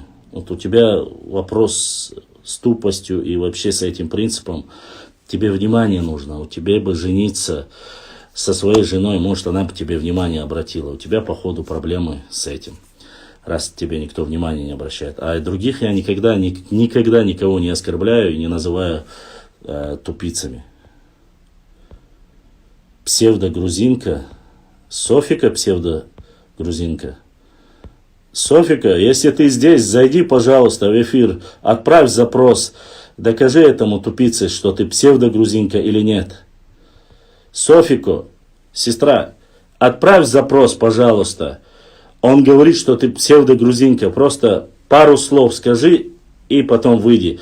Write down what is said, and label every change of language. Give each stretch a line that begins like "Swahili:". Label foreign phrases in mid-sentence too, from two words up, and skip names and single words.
Russian: Вот у тебя вопрос с тупостью и вообще с этим принципом. Тебе внимание нужно. У тебя бы жениться со своей женой, может, она бы тебе внимание обратила. У тебя, походу, проблемы с этим. Раз тебе никто внимания не обращает. А других я никогда никого не оскорбляю и не называю тупицами. Псевдогрузинка. Софика псевдогрузинка. Софика, если ты здесь, зайди, пожалуйста, в эфир, отправь запрос, докажи этому тупице, что ты псевдогрузинка или нет. Софико, сестра, отправь запрос, пожалуйста. Он говорит, что ты псевдогрузинка. Просто пару слов скажи и потом выйди.